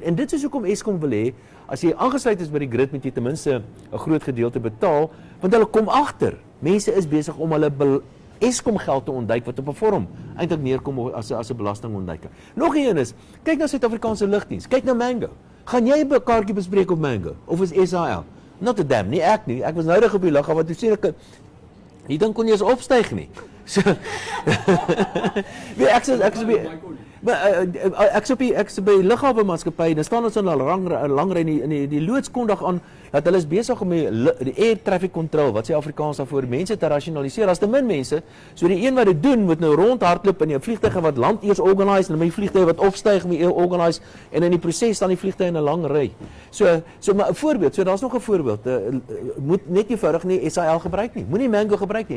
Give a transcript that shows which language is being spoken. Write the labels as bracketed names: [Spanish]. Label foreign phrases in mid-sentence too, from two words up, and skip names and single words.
[Afrikaans] En dit is hoekom Eskom wil hê as jy aangesluit is by die grid moet jy ten minste 'n groot gedeelte betaal, want hulle kom agter. Mense is besig om hulle Eskom geld te ontduik wat op 'n vorm eintlik neerkom as 'n belastingontduiker. Nog een is, kyk na Suid-Afrikaanse lugdiens, kyk na Mango. Gaan jy 'n kaartjie bespreek op Mango of is SAL? [English] Not a damn, [Afrikaans] nie ek nie. Ek was noudig op die lughawe wat toe sê ek die ding kon nie eens opstyg nie. So ek is by lughawe maatskappy, dan staan ons in 'n lang ry in die loods kondig aan dat hulle is besig om die [English] air traffic control, [Afrikaans] wat sê Afrikaans daarvoor, mense te rasionaliseer. As te min mense, so die een wat dit doen moet nou rondhardloop in 'n vliegtuig wat land eers organise en my vliegtuig wat opstyg moet organise en in die proses staan die vliegtuig in 'n lang ry. So maar 'n voorbeeld, so daar's nog 'n voorbeeld. Moet net eenvoudig nie SAL gebruik nie. Moenie Mango gebruik nie.